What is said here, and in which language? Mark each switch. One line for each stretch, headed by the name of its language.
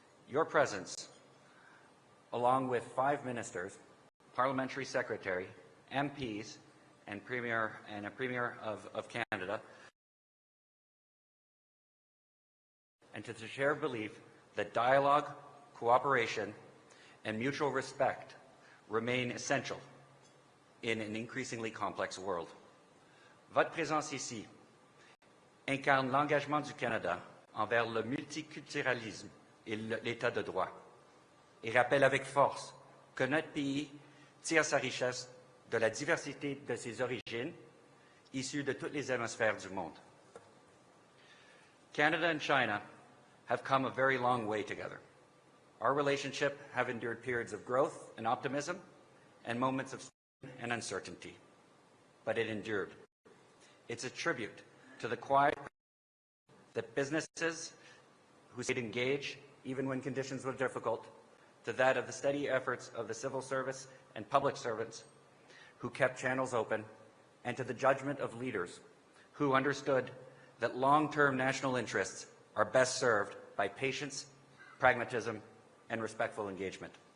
English: Your presence, along with 5 ministers, parliamentary secretary, MPs, and a Premier of Canada, and to share belief that dialogue, cooperation, and mutual respect remain essential in an increasingly complex world.
French: Votre présence ici incarne l'engagement du Canada envers le multiculturalisme et l'état de droit, et rappelle avec force que notre pays tire sa richesse de la diversité de ses origines, issues de toutes les hémisphères du monde.
English: Canada and China have come a very long way together. Our relationship have endured periods of growth and optimism and moments of strain and uncertainty, but it endured. It's a tribute to the quiet that businesses who stayed engaged even when conditions were difficult, to that of the steady efforts of the civil service and public servants who kept channels open, and to the judgment of leaders who understood that long-term national interests are best served by patience, pragmatism, and respectful engagement.